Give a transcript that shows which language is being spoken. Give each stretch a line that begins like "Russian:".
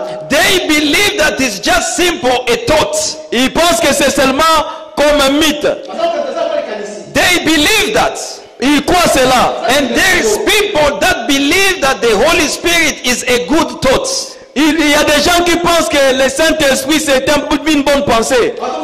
English: They believe that it's just simple a thought.
French: Ils pensent que c'est seulement comme un mythe.
English: They believe that.
French: Ils croient cela.
English: And there is people that believe that the Holy Spirit is a good thought.
French: Il y a des gens qui pensent que le Saint-Esprit c'est une bonne pensée.